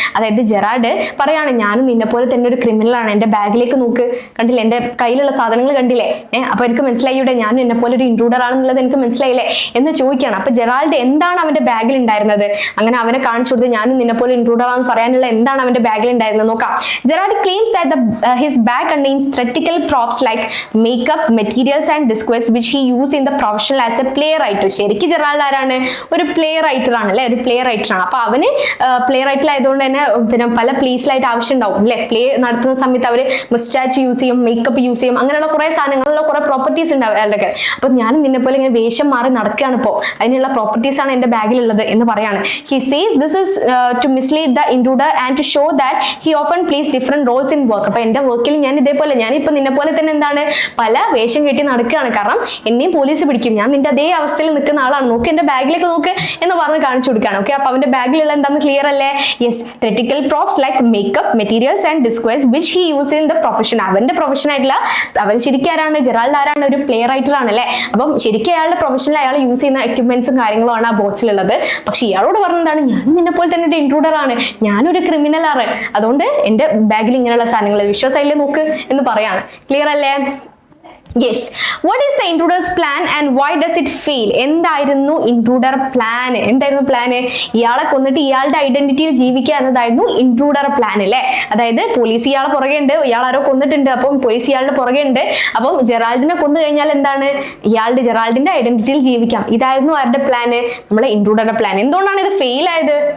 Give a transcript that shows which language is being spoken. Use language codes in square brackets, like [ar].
[ml] അതായത് ജെറാൾഡ് പറയാണ്, ഞാനും നിന്നെ പോലെ തന്നെ ഒരു ക്രിമിനലാണ്, എന്റെ ബാഗിലേക്ക് നോക്ക്, കണ്ടില്ലേ എന്റെ കയ്യിലുള്ള സാധനങ്ങൾ കണ്ടില്ലേ, അപ്പൊ എനിക്ക് മനസ്സിലായിവിടെ ഞാനും എന്നെ പോലെ ഒരു ഇൻട്രൂഡർ ആണെന്നുള്ളത് എനിക്ക് മനസ്സിലായില്ലേ എന്ന് ചോദിക്കുകയാണ്. അപ്പൊ ജെറാൾഡ് എന്താണ് അവന്റെ ബാഗിൽ ഉണ്ടായിരുന്നത്, അങ്ങനെ അവനെ കാണിച്ചു കൊടുത്ത് ഞാനും നിന്നെ പോലെ ഇൻട്രൂഡർ ആണെന്ന് പറയാനുള്ള എന്താണ് അവന്റെ ബാഗിൽ ഉണ്ടായിരുന്നത് നോക്കാം. [en] Gerald claims that his bag contains theatrical props like makeup, materials and disguise which he used in the profession as a playwright. [ml] ശരിക്കും ജെറാൾഡ് ആരാണ്? ഒരു പ്ലേ റൈറ്റർ ആണ് അല്ലെ, ഒരു പ്ലേ റൈറ്റർ ആണ്. അപ്പൊ അവന് പ്ലേ റൈറ്റർ ആയതുകൊണ്ട് തന്നെ പിന്നെ പല പ്ലേസിലായിട്ട് ആവശ്യം ഉണ്ടാവും അല്ലെ. പ്ലേ നടത്തുന്ന സമയത്ത് അവര് മുസ്റ്റാച്ച് യൂസ് ചെയ്യും, മേക്കപ്പ് യൂസ് ചെയ്യും, അങ്ങനെയുള്ള കുറെ സാധനങ്ങളുള്ള കുറെ പ്രോപ്പർട്ടീസ് ഉണ്ട് അവരുടെ. അപ്പൊ ഞാനും നിന്നെ പോലെ ഇങ്ങനെ വേഷം മാറി നടക്കുകയാണ്, ഇപ്പോൾ അതിനുള്ള പ്രോപ്പർട്ടീസ് ആണ് എന്റെ ബാഗിലുള്ളത് എന്ന് പറയാണ്. [en] He says this is to mislead the intruder and to show that he often plays different roles in work. [ml] അപ്പൊ എന്റെ വർക്കിൽ ഞാൻ ഇതേപോലെ, ഞാനിപ്പോ നിന്നെ പോലെ തന്നെ എന്താണ് പല വേഷം കെട്ടി നടക്കുകയാണ്, കാരണം എന്നെയും പോലീസ് പിടിക്കും, ഞാൻ നിന്റെ അതേ അവസ്ഥയിൽ നിൽക്കുന്ന ആളാണ്, നോക്ക് എന്റെ ബാഗിലേക്ക് നോക്ക് എന്ന് പറഞ്ഞ് കാണിച്ചു കൊടുക്കുകയാണ്. ഓക്കെ, അപ്പൊ അവന്റെ ബാഗിലുള്ള എന്താണെന്ന് ക്ലിയർ അല്ലേ? [en] Yes, theatrical props like makeup, materials and disguise which he used in the profession. [ml] അവന്റെ പ്രൊഫഷൻ ആയിട്ടുള്ള, അവൻ ശരിക്കും ആരാണ്? ജെറാൾഡ് ആരാണ്? ഒരു പ്ലേ റൈറ്റർ ആണ് അല്ലെ. അപ്പം ശരിക്കും അയാളുടെ പ്രൊഫഷനിൽ അയാൾ യൂസ് ചെയ്യുന്ന എക്യുപ്മെന്റ്സും കാര്യങ്ങളും ആണ് ആ ബോക്സിലുള്ളത്. പക്ഷെ ഇയാളോട് പറഞ്ഞതാണ്, ഞാൻ നിന്നെ പോലെ തന്നെ ഒരു ഇൻട്രൂഡർ ആണ്, ഞാനൊരു ക്രിമിനൽ ആണ്, അതുകൊണ്ട് എന്റെ ബാഗിൽ ഇങ്ങനെയുള്ള സാധനങ്ങൾ വിശ്വാസമായില്ലേ നോക്ക് എന്ന് പറയാണ്. ക്ലിയർ അല്ലേ? Yes. [en] What is the intruder's plan and why does it fail? [ml] എന്തായിരുന്നു ഇൻട്രൂഡർ പ്ലാൻ? ഇയാളെ കൊന്നിട്ട് ഇയാളുടെ ഐഡന്റിറ്റിയിൽ ജീവിക്കുക എന്നതായിരുന്നു ഇൻട്രൂഡർ പ്ലാൻ അല്ലേ. അതായത് പോലീസ് ഇയാളെ പുറകെ ഉണ്ട്, ഇയാൾ ആരോ കൊന്നിട്ടുണ്ട്, അപ്പം പോലീസ് ഇയാളുടെ പുറകെ ഉണ്ട്, അപ്പം ജെറാൾഡിനെ കൊന്നു കഴിഞ്ഞാൽ എന്താണ്, ജെറാൾഡിന്റെ ഐഡന്റിറ്റിയിൽ ജീവിക്കാം. ഇതായിരുന്നു ആരുടെ പ്ലാന്? നമ്മളെ ഇൻട്രൂഡറുടെ പ്ലാൻ. എന്തുകൊണ്ടാണ് ഇത് ഫെയിൽ ആയത്?